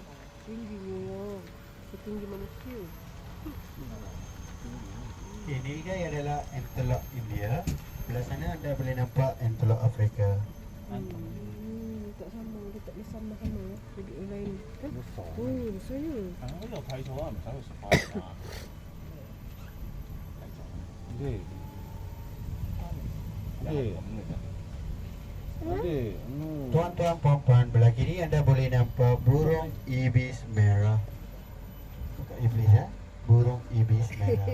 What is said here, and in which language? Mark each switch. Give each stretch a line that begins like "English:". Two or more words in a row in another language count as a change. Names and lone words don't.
Malay: Tingginya ya. Setinggi manusia. Okay, nilgai adalah antelope India. Belah sana anda boleh nampak antelope Afrika. Tak sama. Dia tak boleh sama-sama ya. Jadi yang lain. Oh, besarnya.
Cantonese: 有睇錯啊，唔使去食飯啊。 Dek. Dek. Dek.
Malay: Tuan-tuan puan-puan, belah kiri anda boleh nampak burung ibis merah. Bukan iblis ya, burung ibis merah.